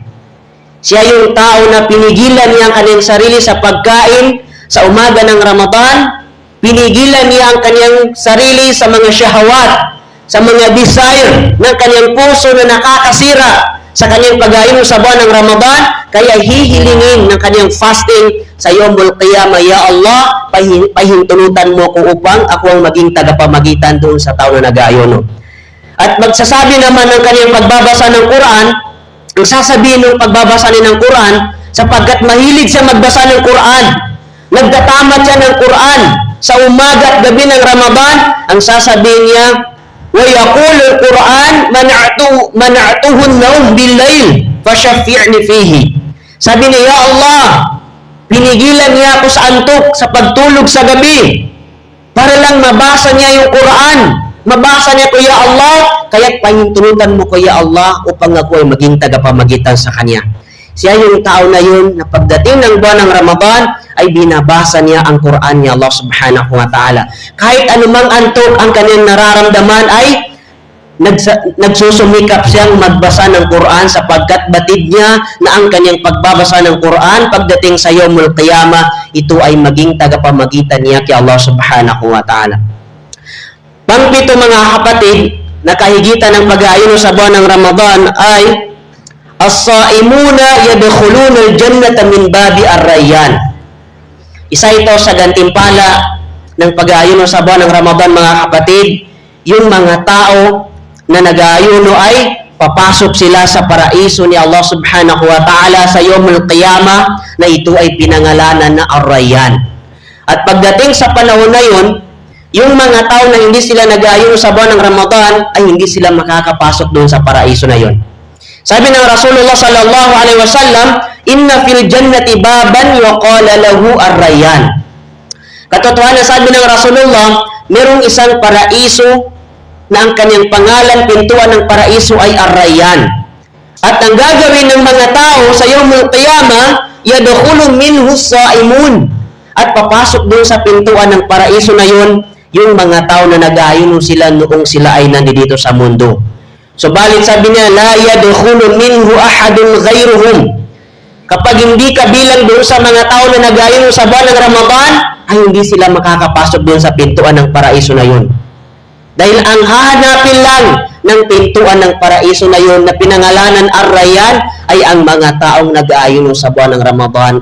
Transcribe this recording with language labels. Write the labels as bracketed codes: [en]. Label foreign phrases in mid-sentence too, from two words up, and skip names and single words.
[tl] Siya yung tao na pinigilan niya ang kanyang sarili sa pagkain sa umaga ng Ramadan, pinigilan niya ang kanyang sarili sa mga syahwat, sa mga desire ng kanyang puso na nakakasira sa kanyang pag-aayuno sa buwan ng Ramadan, kaya hihilingin ng kanyang fasting sa [ar] يوم القيامة, [tl] ya Allah, pahintulutan mo ko upang ako ang maging tagapamagitan doon sa tao na nag-aayuno. At magsasabi naman ng kanyang pagbabasa ng Quran, ang sasabihin ng pagbabasa niya ng Quran, sapagkat mahilig siya magbasa ng Quran, nagtatamat siya ng Quran sa umaga at gabi ng Ramadan, ang sasabihin niya, [ar] وَيَقُولُ الْقُرْآنِ مَنَعْتُهُ النَّوْمِ بِاللَّيْلِ فَشَفِّعْنِ فِيهِ. [tl] Sabi niya, ya Allah, pinigilan niya ako sa antok, sa pagtulog sa gabi, para lang mabasa niya yung Quran. Mabasa niya ko, ya Allah, kaya't pahintulutan mo ko, ya Allah, upang ako ay maging tagapamagitan sa kanya. Siya yung tao na yun na pagdating ng buwan ng Ramadan ay binabasa niya ang Quran ni Allah [ar] سبحانه وتعالى. [tl] Kahit anumang antok ang kanyang nararamdaman ay nagsusumikap siyang magbasa ng Quran sapagkat batid niya na ang kanyang pagbabasa ng Quran pagdating sa [ar] يوم القيامة, [tl] ito ay maging tagapamagitan niya kay Allah [ar] سبحانه وتعالى. [tl] Pangpito mga kapatid, na kahigitan ng pag-aayuno sa buwan ng Ramadan ay [ar] الصائمون يدخلون الجنة من باب الريان. [tl] Isa ito sa gantimpala ng pag-aayuno sa buwan ng Ramadan mga kapatid, yung mga tao na nag-aayuno ay papasok sila sa paraiso ni Allah [ar] سبحانه وتعالى [tl] sa [ar] يوم القيامة [tl] na ito ay pinangalanan na ar-rayyan. At pagdating sa panahon na yun, yung mga tao na hindi sila nag-aayuno sa buwan ng Ramadan ay hindi sila makakapasok doon sa paraiso na yun. Sabi ng Rasulullah [ar] صلى الله عليه وسلم، إن في الجنة بابا وقال له الريان." [tl] Katotohanan sabi ng Rasulullah, merong isang paraiso na ang kanyang pangalan, pintuan ng paraiso ay ar-rayyan. At ang gagawin ng mga tao sa [ar] يوم القيامة، يدخل منه الصائمون. [tl] At papasok doon sa pintuan ng paraiso na yun, yung mga tao na nag-aayuno sila noong sila ay nandito sa mundo. Subalit sabi niya, [ar] لا يدخل منه أحد غيرهم. [tl] Kapag hindi ka bilang doon sa mga tao na nag-aayuno sa buwan ng Ramadan, ay hindi sila makakapasok doon sa pintuan ng paraiso na yun. Dahil ang hahanapin lang ng pintuan ng paraiso na yun na pinangalanan ar-rayyan ay ang mga taong nag-aayuno sa buwan ng Ramadan.